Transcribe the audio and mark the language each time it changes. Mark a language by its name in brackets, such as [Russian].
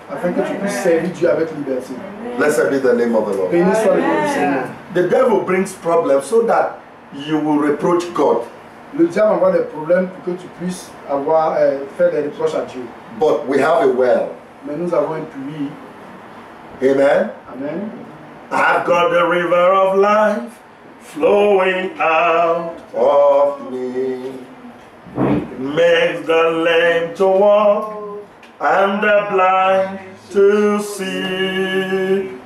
[French] Afin que tu puisses servir Dieu avec liberté. [English] Blessed be the name of the Lord. [French] Béni soit le nom du Seigneur. [English] The devil brings problems so that you will reproach God. [French] Le diable envoie des problèmes pour que tu puisses faire des reproches à Dieu. [English] But we have a well. [French] Mais nous avons un puits. [English] Amen. [French] Amen. [English] I've got the river of life flowing out of me. It makes the lame to walk and the blind to see.